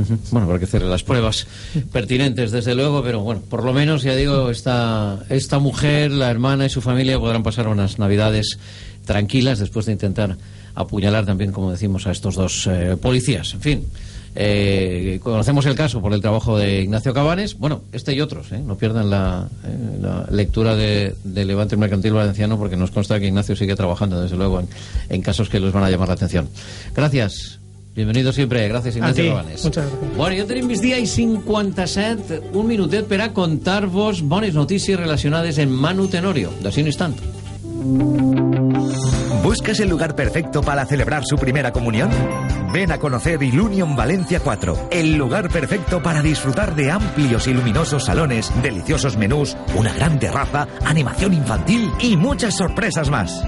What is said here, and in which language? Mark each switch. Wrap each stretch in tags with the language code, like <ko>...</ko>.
<es>Bueno, habrá que hacer las pruebas pertinentes, desde luego, pero bueno, por lo menos, ya digo, esta mujer, la hermana y su familia podrán pasar unas Navidades tranquilas después de intentar apuñalar también, como decimos, a estos dos policías. En fin, conocemos el caso por el trabajo de Ignacio Cabanes. Bueno, este y otros, no pierdan la lectura de Levante Mercantil Valenciano, porque nos consta que Ignacio sigue trabajando, desde luego, en casos que les van a llamar la atención. Gracias. Bienvenido siempre. Gracias, Ignacio Cabanes.</es> <ca>Bueno, jo tenim vist dia i 57, un minutet per a contar-vos bones notícies relacionades amb Manu Tenorio. D'ací un instant.</ca> <es>¿Buscas el lugar perfecto para celebrar su primera comunión? Ven a conocer Ilunion Valencia 4, el lugar perfecto para disfrutar de amplios y luminosos salones, deliciosos menús, una gran terraza, animación infantil y muchas sorpresas más.</es>